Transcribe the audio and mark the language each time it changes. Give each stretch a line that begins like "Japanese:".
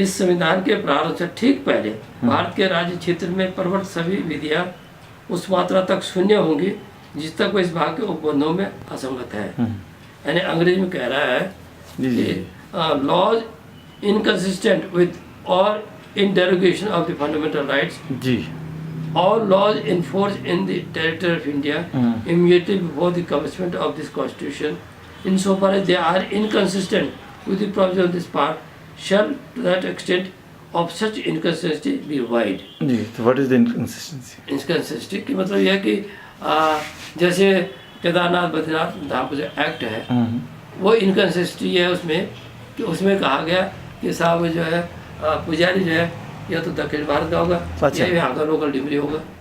Hindi: इस संविधान के प्रारंभ से ठीक पहले भारत के राज्य क्षेत्र में प्रवर्तित सभी विधियां उस मात्रा तक शून्य होंगी जिस तक वो इस भाग के उपबंधों में असंगत है। यानी अंग्रेजी में कह रहा है जी जी
English: कि laws inconsistent with और in derogation of the fundamental rights
Hindi: ji
English: all laws enforced in the territory of India immediately before the commencement of this constitution, insofar as they are inconsistent with the provisions of this part, shall to that extent of such inconsistency be void.
Hindi: जी तो
English: What is the inconsistency?
Hindi: Inconsistency की मतलब यह है कि जैसे केदारनाथ बद्रीनाथ धाम का जो act है वो इनकंसिस्टेंसी है उसमें कि उसमें कहा गया कि साहब जो है पुजारी जो है या तो दक्षिण भारत का होगा अच्छा। या यहाँ का लोकल डिमरी होगा।